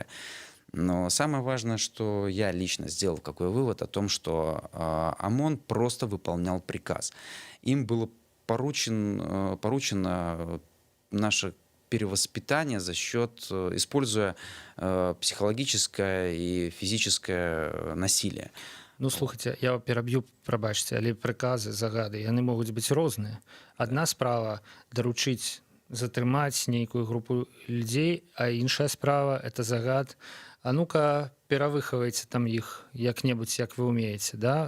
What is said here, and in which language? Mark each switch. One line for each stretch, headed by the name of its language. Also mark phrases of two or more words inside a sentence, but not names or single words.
Russian: Но самое важное, что я лично сделал какой вывод о том, что ОМОН просто выполнял приказ. Им было поручено наше перевоспитание за счет, используя психологическое и физическое насилие.
Belarusian: Слухайте, я пераб'ю, прабачце, але прыказы, загады, яны могуць быць розныя. Адна справа даручыць затрымаць нейкую групу людзей, а іншая справа это загад. А ну-ка, перавыхавайце іх як-небудзь, як вы ўмееце, да?